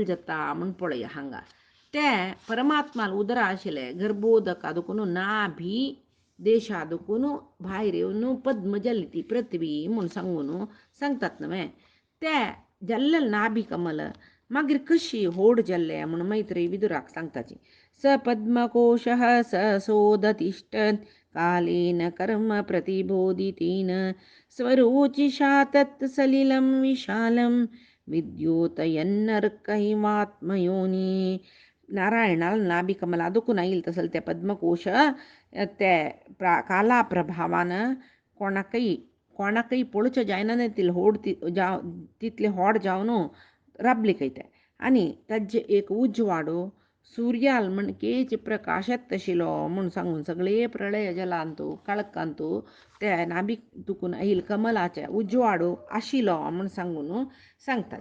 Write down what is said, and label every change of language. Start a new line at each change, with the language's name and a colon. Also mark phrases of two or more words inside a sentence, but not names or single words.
Konkani: जाता म्हण पळया हांगा ते परमात्माल उदरा आशिल्ले गर्भोदका दुखून नाभी देशा दुखून भायर येवन पद्म जल्ली ती पृथ्वी म्हूण सांगतात न्हय ते जल्ले नाभी कमल मागीर कशी होड जल्ले म्हूण मैत्रेयी विदुराक सांगताची
Sanskrit: स पद्मकोशः स सोदतिष्ठत् कालेन कर्म प्रतिबोधितेन स्वरोचिषा तत् सलिलं विशालं विद्योतयन्नर्कैवात्मयोनी.
Konkani: नारायणाल नाभी कमला दुखून येईल तसल ते पद्मकोश ते काला प्रभावान कोणाकय पळोवचें जायना तितले होड जावन राबली खंय आनी ताजे एक उजवाडो सूर्याल मणकेच प्रकाश येता आशिल्लो म्हूण सांगून सगळे प्रळय जलांतू काळखांतू ते नाभी दुखून येईल कमलाचे उजवाडो आशिल्लो म्हूण सांगून सांगतात.